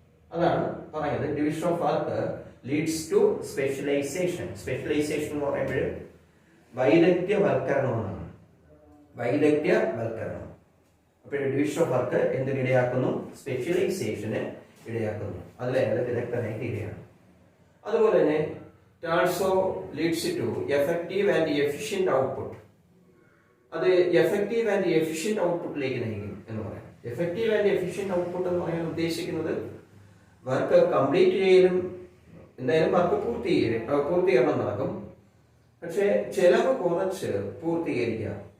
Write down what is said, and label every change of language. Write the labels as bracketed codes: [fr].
[ml] അതാണ് പറയുന്നത് [en] Division of work leads to specialisation. [ml] Specialisation എന്ന് പറയുമ്പോൾ വൈദഗ്ധ്യവൽക്കരണം എന്നാണ്. വൈദഗ്ധ്യവൽക്കരണം. അപ്പോൾ ഡിവിഷൻ ഓഫ് വർക്ക് എന്തിനിടയാക്കുന്നു? സ്പെഷ്യലൈസേഷന് ഇടയാക്കുന്നു. അതിൽ അയാൾ വിദഗ്ധനായി തീരുകയാണ്. അതുപോലെ തന്നെ [en] it also leads to effective and efficient output. [ml] അത് എഫക്റ്റീവ് ആൻഡ് എഫിഷ്യന്റ് ഔട്ട്പുട്ടിലേക്ക് നയിക്കും എന്ന് പറയാം. എഫക്റ്റീവ് ആൻഡ് എഫിഷ്യന്റ് ഔട്ട്പുട്ട് എന്ന് പറയാൻ ഉദ്ദേശിക്കുന്നത് വർക്ക് കംപ്ലീറ്റ് ചെയ്യലും എന്തായാലും വർക്ക് പൂർത്തീകരണം നടക്കും. പക്ഷെ ചെലവ് കുറച്ച് പൂർത്തീകരിക്കുക.